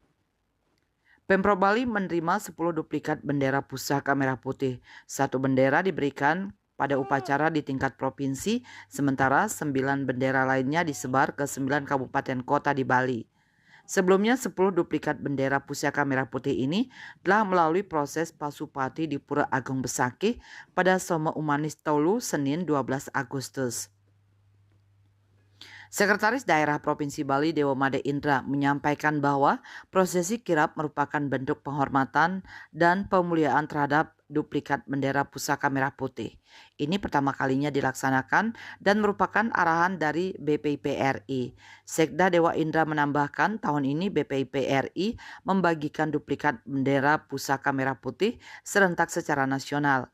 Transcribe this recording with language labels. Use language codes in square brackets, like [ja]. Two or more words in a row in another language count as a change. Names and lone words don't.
[id] Pemprov Bali menerima 10 duplikat bendera pusaka merah putih. Satu bendera diberikan pada upacara di tingkat provinsi, sementara 9 bendera lainnya disebar ke 9 kabupaten kota di Bali. Sebelumnya 10 duplikat bendera pusaka merah putih ini telah melalui proses pasupati di Pura Agung Besakih pada Soma Umanis Tolu Senin 12 Agustus. Sekretaris Daerah Provinsi Bali Dewa Made Indra menyampaikan bahwa prosesi kirap merupakan bentuk penghormatan dan pemuliaan terhadap duplikat bendera pusaka merah putih. Ini pertama kalinya dilaksanakan dan merupakan arahan dari BPIP RI. Sekda Dewa Indra menambahkan tahun ini BPIP RI membagikan duplikat bendera pusaka merah putih serentak secara nasional.